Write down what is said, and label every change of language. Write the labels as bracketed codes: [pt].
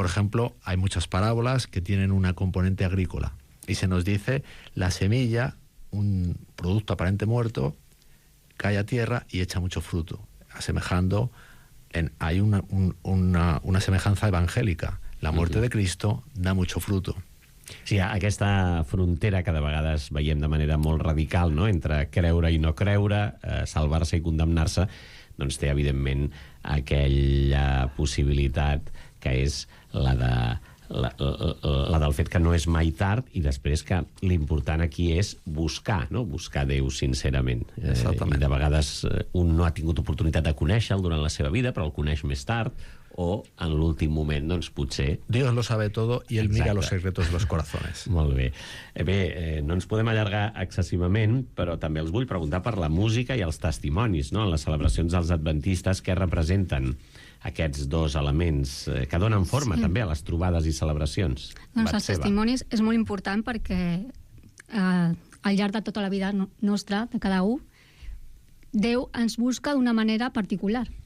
[es] Por ejemplo, hay muchas parábolas que tienen una componente agrícola. Y se nos dice, la semilla, un producto aparente muerto, cae a tierra y echa mucho fruto. Asemejando, hay una semejanza evangélica. La muerte de Cristo da mucho fruto. [ca] Sí, aquesta frontera que de vegades veiem de manera molt radical, no?, entre creure i no creure, salvar-se i condemnar-se, doncs té, evidentment, aquella possibilitat que és la del fet que no és mai tard i després que l'important aquí és buscar, no?, buscar Déu sincerament. I de vegades un no ha tingut oportunitat de conèixer-lo durant la seva vida, però el coneix més tard, o en l'últim moment, doncs potser... [es] Dios lo sabe todo y Él mira los secretos de los corazones. [ca] Molt bé. Bé, no ens podem allargar excessivament, però també els vull preguntar per la música i els testimonis, no?, en les celebracions dels adventistes, què representen aquests dos elements que donen forma també a les trobades i celebracions. Doncs els testimonis és molt important perquè al llarg de tota la vida nostra, de cada un, Déu ens busca d'una manera particular.